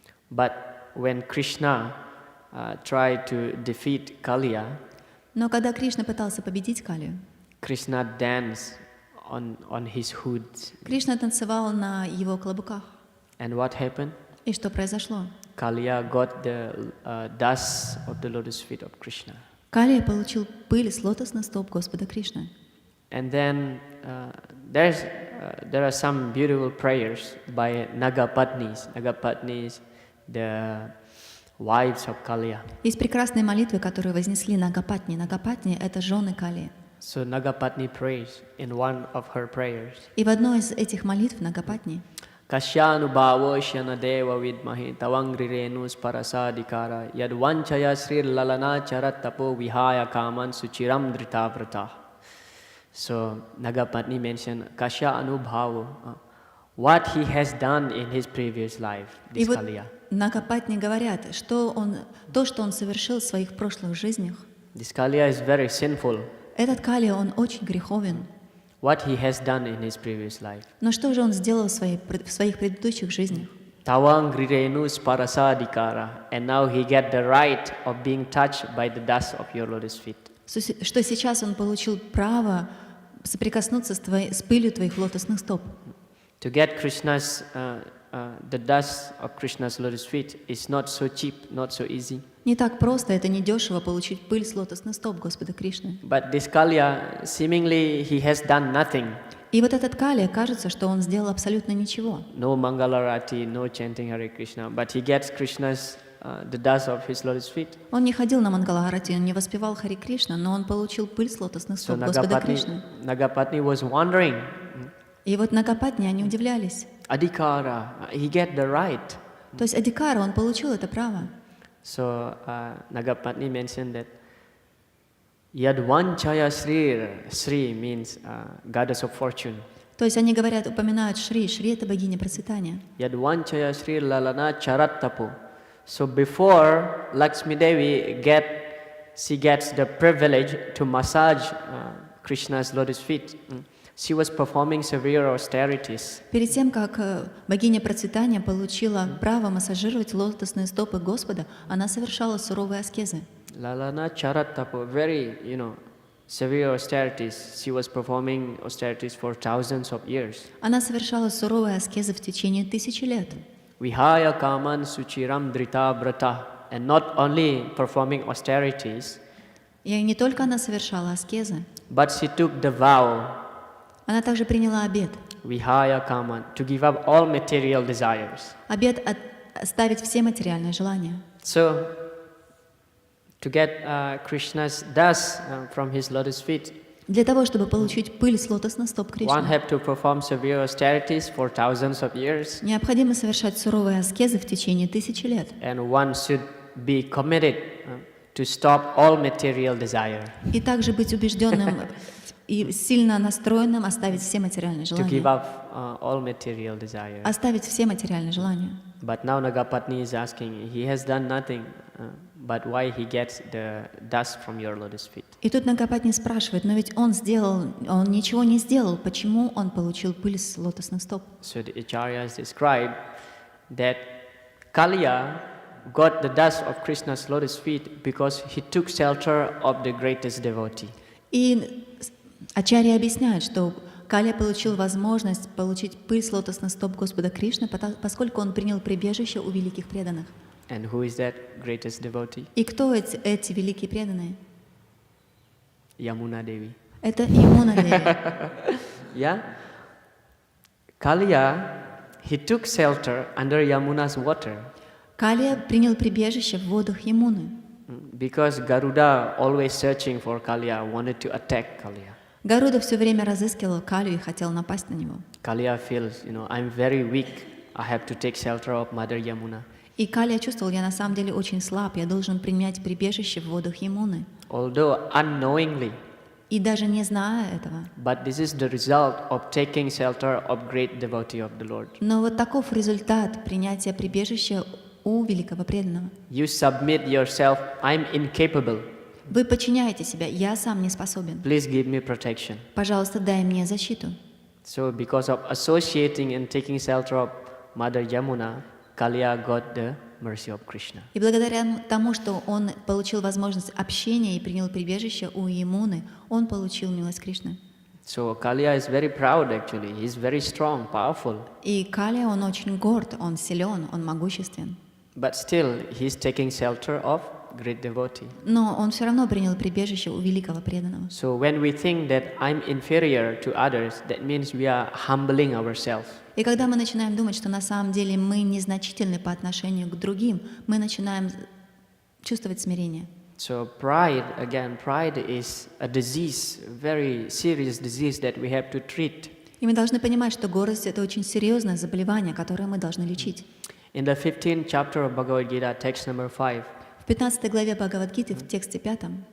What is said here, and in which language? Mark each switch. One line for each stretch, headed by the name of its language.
English: But when Krishna tried to defeat Kaliya,
Russian: но когда Кришна пытался победить Калию,
English: Krishna danced on his hood.
Russian: Кришна танцевал на его клобуках.
English: And what happened?
Russian: И что произошло?
English: Kaliya got the dust of the lotus feet of Krishna.
Russian: Калия получил пыль с лотосных стоп Господа Кришны.
English: And then there are some beautiful prayers by Nagapatnis. Nagapatnis, the wives of Kaliya.
Russian: Есть прекрасные молитвы, которые вознесли Нагапатни. Нагапатни — это жены Калии.
English: So Nagapatni prays in one of her prayers.
Russian: И в одной из этих молитв Нагапатни
Sanskrit: Kashyanu bhavo shanadeva vidmahi tavangrirenus parasadikara yad vanchaya sri lalana-charitapo vihaya kaman suchiramdrita vrata.
English: So Nagapatni mentioned
Sanskrit: Kashyanu bhavo,
English: what he has done in his previous life, this Kaliya.
Russian: Нагапатни говорят, что он совершил в своих прошлых жизнях.
English: This Kaliya is very sinful.
Russian: Этот Калия, он очень греховен.
English: What he has done in his previous life.
Russian: Но что же он сделал в своих предыдущих жизнях?
Sanskrit: Tavangrirenus parasadikara,
English: and now he get the right of being touched by the dust of your lotus feet.
Russian: Что сейчас он получил право соприкоснуться с пылью твоих лотосных стоп.
English: To get Krishna's the dust of Krishna's lotus feet is not so cheap, not so easy.
Russian: Не так просто, это не дешево получить пыль с лотосных стоп Господа Кришны.
English: But this Kaliya, seemingly he has done nothing.
Russian: И вот этот Калия, кажется, что он сделал абсолютно ничего.
English: No Mangalarati, no chanting Hare Krishna, but he gets Krishna's the dust of his lotus feet.
Russian: Он не ходил на Мангалахарати, он не воспевал Хари Кришна, но он получил пыль с лотосных стоп Господа Кришны.
English: Nagapatni was wondering.
Russian: И вот Нагапатни, они удивлялись.
English: Adhikara, he get the right.
Russian: То есть Адикара, он получил это право.
English: So Nagapatni mentioned that Yadvanchaya Sri means goddess of fortune.
Russian: То есть они говорят, упоминают Шри. Шри — это богиня процветания.
Sanskrit: Yadvanchaya Sri lalana-charitapo.
English: So before Lakshmi Devi she gets the privilege to massage Krishna's lotus feet. She was performing severe austerities.
Russian: Перед тем, как богиня процветания получила право массажировать лотосные стопы Господа, она совершала суровые аскезы.
English: Lalana-charitapo, very, severe austerities. She was performing austerities for thousands of years.
Russian: Она совершала суровые аскезы в течение 1000 лет.
Sanskrit: Vihaya kaman suchiramdrita vrata.
English: And not only performing austerities,
Russian: И не только она совершала аскезы,
English: but she took the vow,
Russian: она также приняла обет.
Sanskrit: vihaya kama,
English: to give up all material desires.
Russian: Обет оставить все материальные желания.
English: So, to get Krishna's dust from his lotus feet,
Russian: Для того, чтобы получить пыль с лотосных стоп Кришны,
English: have to perform severe austerities for thousands of years,
Russian: необходимо совершать суровые аскезы в течение 1000 лет.
English: and one should be committed to stop all material desire,
Russian: И также быть убежденным и сильно настроенным оставить все материальные
English: to give
Russian: желания.
English: up all material desire.
Russian: Оставить все материальные желания.
English: But now Nagapatni is asking, he has done nothing, but why he gets the dust from your lotus feet?
Russian: И тут Нагапатни спрашивает, но ведь он ничего не сделал, почему он получил пыль с лотосных стоп?
English: So the acharyas describe that Kaliya got the dust of Krishna's lotus feet because he took shelter of the greatest devotee.
Russian: И ачарьи объясняют, что Калия получил возможность получить пыль с лотосных стоп Господа Кришны, поскольку он принял прибежище у великих преданных.
English: And who is that greatest devotee?
Russian: И кто эти великие преданные?
English: Yamuna Devi.
Russian: Это Ямуна Деви.
English: Yeah? Kaliya, he took shelter under Yamuna's water
Russian: Калия принял прибежище в водах Ямуны.
English: because Garuda, always searching for Kaliya, wanted to attack Kaliya.
Russian: Гаруда все время разыскивал Калию и хотел напасть на него.
English: Kaliya feels, I'm very weak. I have to take shelter of Mother Yamuna.
Russian: И Калия чувствовал, я на самом деле очень слаб, я должен принять прибежище в водах Ямуны.
English: Although unknowingly,
Russian: И даже не зная этого.
English: but this is the result of taking shelter of great devotee of the Lord.
Russian: Но вот таков результат принятия прибежища у великого преданного.
English: You submit yourself, I'm incapable.
Russian: Вы подчиняете себя, я сам не способен.
English: Please give me protection.
Russian: Пожалуйста, дай мне защиту.
English: So because of associating and taking shelter of Mother Yamuna, Kaliya got the mercy of Krishna.
Russian: И благодаря тому, что он получил возможность общения и принял прибежище у Ямуны, он получил милость Кришны.
English: So Kaliya is very proud actually. He is very strong, powerful.
Russian: И Калия, он очень горд, он силен, он могуществен.
English: But still, he is taking shelter of great devotee.
Russian: Но он все равно принял прибежище у великого преданного.
English: So when we think that I'm inferior to others, that means we are humbling ourselves.
Russian: И когда мы начинаем думать, что на самом деле мы незначительны по отношению к другим, мы начинаем чувствовать смирение.
English: So pride is a disease, very serious disease that we have to treat.
Russian: И мы должны понимать, что гордость — это очень серьезное заболевание, которое мы должны лечить.
English: In the 15th chapter of Bhagavad Gita, text number 5,
Russian: В 15 главе Бхагават-гиты, в тексте 5,